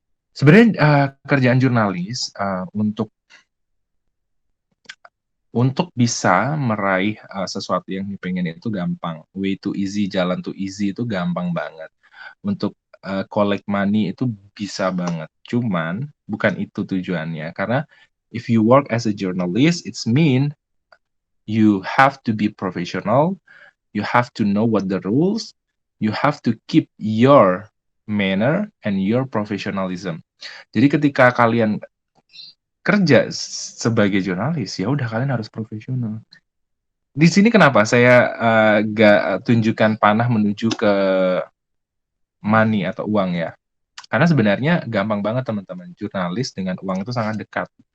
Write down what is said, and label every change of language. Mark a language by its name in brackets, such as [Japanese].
[Indonesian] Sebenarnya kerjaan jurnalis untuk bisa meraih sesuatu yang dipengen itu gampang. [English] Way to easy, [Indonesian] jalan to easy itu gampang banget. Untuk collect money itu bisa banget. Cuman bukan itu tujuannya. [English] Karena if you work as a journalist, it's mean you have to be professional, you have to know what the rules, you have to keep your manner and your professionalism. [Indonesian] Jadi ketika kalian kerja sebagai jurnalis, ya udah kalian harus profesional. Di sini kenapa saya gak tunjukkan panah menuju ke money atau uang ya? Karena sebenarnya gampang banget teman-teman. Jurnalis dengan uang itu sangat dekat.